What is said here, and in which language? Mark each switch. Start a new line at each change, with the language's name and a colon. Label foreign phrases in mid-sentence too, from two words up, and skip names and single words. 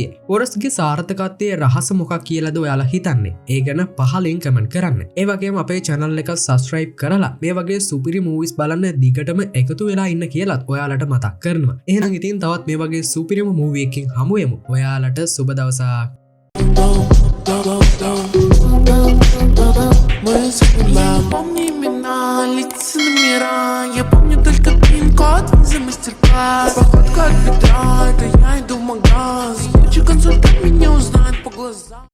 Sinhala: ෆොරස්ගේ සාර්ථකත්වයේ රහස මොකක් කියලාද ඔයාලා හිතන්නේ? ඒ ගැන පහලින් කමෙන්ට් කරන්න. ඒ වගේම අපේ channel එක subscribe කරලා මේ වගේ සුපිරි movies බලන්න දිගටම එකතු වෙලා ඉන්න කියලාත් ඔයාලට මතක් කරනවා. එහෙනම් ඉතින් තවත් මේ වගේ සුපිරිම movie එකකින් හමු වෙමු. ඔයාලට සුබ දවසක්.
Russian: Помни имена, лица номера. Я помню только пин-код за мастер-класс. Походка от бедра, это я иду в магаз. Лучший консультант меня узнает по глазам.